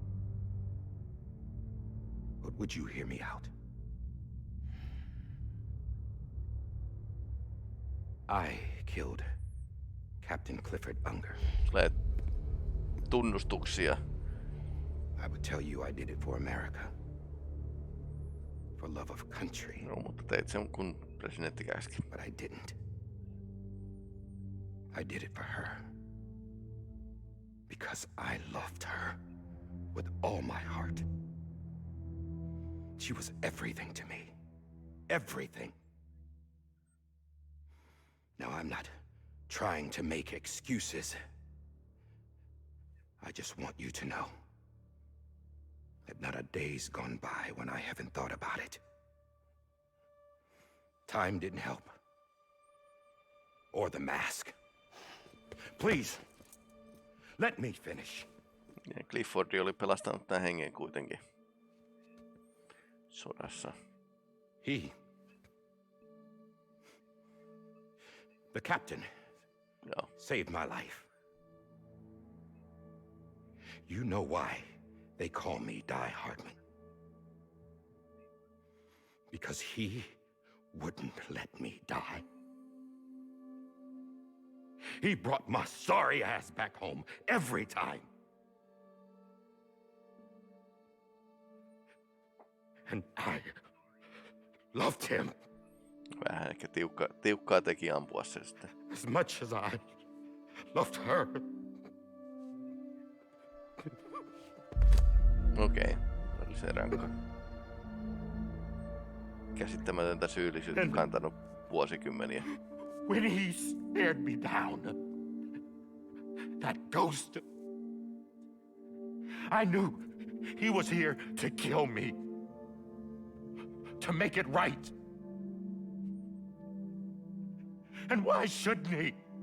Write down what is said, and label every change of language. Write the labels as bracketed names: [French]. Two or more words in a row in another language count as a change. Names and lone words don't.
[English] But would you hear me out? I killed Captain Clifford Unger. [Finnish] Tulee tunnustuksia. [English] I would tell you I did it for America. For love of country. [Finnish] No, mutta teit sen kun presidentti käski. [English] But I didn't. I did it for her. Because I loved her with all my heart. She was everything to me. Everything. Now, I'm not trying to make excuses. I just want you to know that not a day's gone by when I haven't thought about it. Time didn't help. Or the mask. Please, let me finish. [Finnish] Ja Cliffordi oli pelastanut tämän hengen kuitenkin sodassa. [English] The captain, [Finnish] Joo. [English] saved my life. You know why they call me Die Hardman? Because he wouldn't let me die. He brought my sorry ass back home every time. And I loved him. [Finnish] Vähän ehkä tiukkaa teki ampua se sitten. [English] As much as I loved her. [Finnish] Okei, oli se rankka. Käsittämätöntä syyllisyyttä kantanut vuosikymmeniä. [English] When he stared me down, that ghost, I knew he was here to kill me, to make it right. And why shouldn't he?